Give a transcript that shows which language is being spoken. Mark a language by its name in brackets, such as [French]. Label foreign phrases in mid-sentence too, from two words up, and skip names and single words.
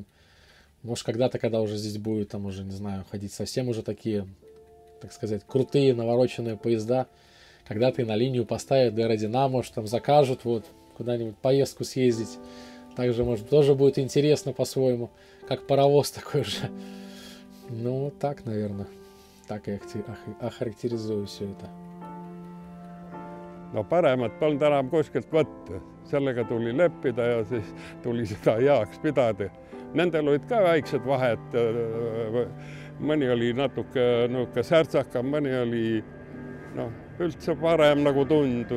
[Russian] Может, когда-то, когда уже здесь будет, там уже, не знаю, ходить совсем уже такие, так сказать, крутые навороченные поезда. Когда-то и на линию поставят ДР-1А, может, там закажут, вот, куда-нибудь поездку съездить. Также, может, тоже будет интересно по-своему, как паровоз такой же. Ну, так, наверное. Так я охарактеризую все это. [Estonian] No paremat polnud enam kuskilt võtta. Sellega tuli leppida ja siis tuli seda heaks pidada. Nendel olid ka väiksed vahed mõni oli natuke särtsakam, mõni oli üldse parem nagu tundus.